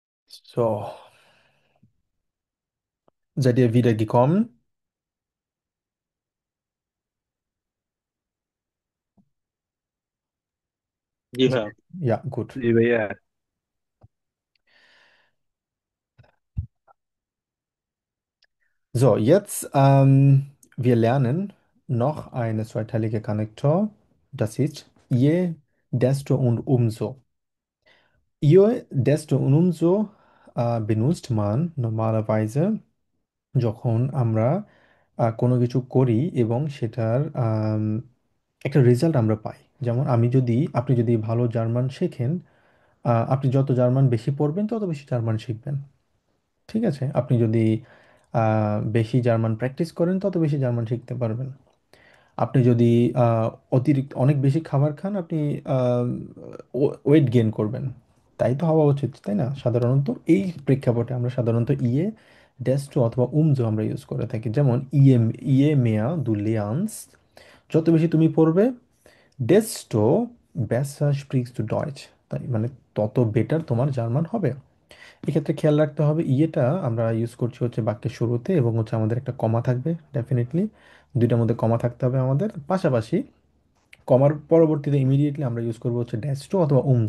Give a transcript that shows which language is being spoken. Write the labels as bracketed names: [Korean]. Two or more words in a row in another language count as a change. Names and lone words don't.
[German] So, seid ihr wieder gekommen? [Bangla] জি [German] So, [Bangla] ভাইয়া। [German] ja, gut. [Bangla] জি ভাইয়া। [German] So, jetzt wir lernen noch eine zweiteilige Konnektor. Das ist je, desto und umso. Je, desto und umso benutzt man normalerweise [Bangla] যখন আমরা কোনো কিছু করি এবং সেটার একটা রেজাল্ট আমরা পাই। যেমন আপনি যদি ভালো জার্মান শেখেন, আপনি যত জার্মান বেশি পড়বেন তত বেশি জার্মান শিখবেন। ঠিক আছে? আপনি যদি বেশি জার্মান প্র্যাকটিস করেন তত বেশি জার্মান শিখতে পারবেন। আপনি যদি আহ, অতিরিক্ত অনেক বেশি খাবার খান, আপনি [English] weight gain [Bangla] করবেন। তাই তো হওয়া উচিত, তাই না? সাধারণত এই প্রেক্ষাপটে আমরা সাধারণত ডেস্টো অথবা উমজো আমরা ইউজ করে থাকি। যেমন [German] je mehr du liest, [Bangla] যত বেশি তুমি পড়বে, [German] desto besser sprichst du Deutsch, [Bangla] তাই মানে তত বেটার তোমার জার্মান হবে। এক্ষেত্রে খেয়াল রাখতে হবে, ইয়েটা আমরা ইউজ করছি হচ্ছে বাক্যের শুরুতে, এবং হচ্ছে আমাদের একটা কমা থাকবে ডেফিনেটলি, দুইটার মধ্যে কমা থাকতে হবে আমাদের। পাশাপাশি কমার পরবর্তীতে ইমিডিয়েটলি আমরা ইউজ করবো হচ্ছে ড্যাশটো অথবা উমজো।